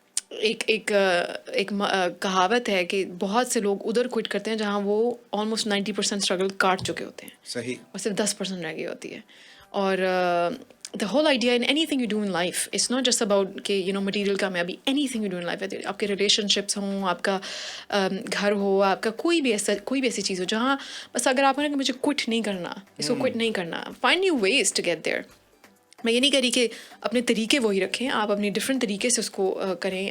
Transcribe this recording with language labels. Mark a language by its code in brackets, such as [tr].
[ur] ایک کہاوت ہے کہ بہت سے لوگ ادھر کوئٹ کرتے ہیں جہاں وہ آلموسٹ 90% اسٹرگل کاٹ چکے ہوتے ہیں, صحیح, اور صرف 10% رہ گئی ہوتی ہے. [en] اور the whole idea in anything you do in life it's not just about کہ material کامیابی. anything you do in life, [ur] آپ کے ریلیشن شپس ہوں, آپ کا گھر ہو, آپ کا کوئی بھی ایسی چیز ہو جہاں بس اگر آپ کہیں کہ مجھے کوئٹ نہیں کرنا, اس کو کوئٹ نہیں کرنا, [en] find new ways to get there. [ur] میں یہ نہیں کہہ رہی کہ اپنے طریقے وہی رکھیں, آپ اپنی ڈفرینٹ طریقے سے اس کو کریں.